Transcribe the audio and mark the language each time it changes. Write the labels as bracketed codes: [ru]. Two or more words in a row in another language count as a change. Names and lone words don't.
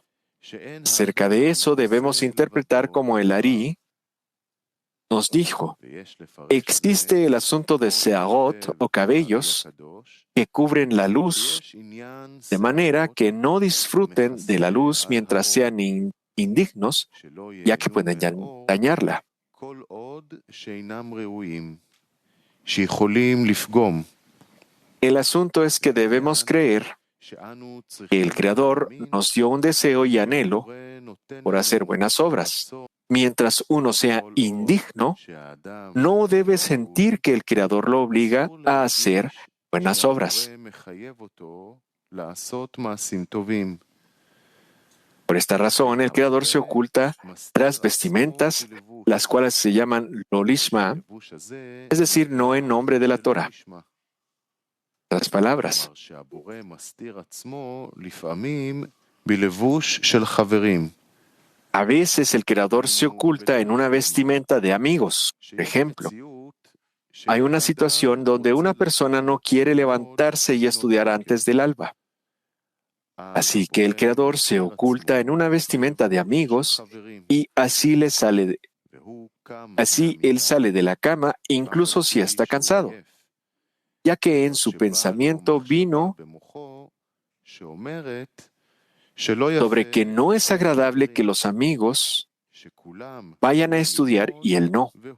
[es] Acerca de eso debemos interpretar como el Ari nos dijo, existe el asunto de searot o cabellos que cubren la luz, de manera que no disfruten de la luz mientras sean indignos, ya que pueden dañarla. [he] כל עוד שאינם ראויים, שיכולים לפגום. [es] El asunto es que debemos creer [he] שאנו [es] que el [he] צריכים [es] Creador [he] להאמין [es] nos dio un deseo y anhelo [he] שהבורא נותן [es] por hacer [he] לנו [es] buenas obras. [he] רצון, [es] Mientras uno sea [he] כל עוד [es] indigno, [he] שהאדם [es] no debe [he] ראוי, [es] sentir que el Creador lo obliga [he] אסור [es] a hacer [he] להרגיש [es] buenas obras. [he] שהבורא מחייב אותו לעשות מעשים טובים. [es] Por esta razón, el Creador se oculta tras vestimentas, las cuales se llaman [he] לא לשמה, הלבוש הזה [es] es decir, no en nombre de la [he] זה לא [es] Torah. [he] נשמע. [es] Las palabras. [he] כלומר שהבורא מסתיר עצמו לפעמים בלבוש של חברים. [es] A veces el Creador se oculta en una vestimenta de amigos. Por [he] שיש [es] ejemplo, [he] מציאות [es] hay una [he] שהאדם [es] situación donde una [he] רוצה [es] persona no quiere levantarse y estudiar antes del alba. Así que el Creador se oculta en una vestimenta de amigos y así él sale de la cama incluso si está cansado, ya que en su pensamiento vino sobre que no es agradable que los amigos vayan a estudiar y él no.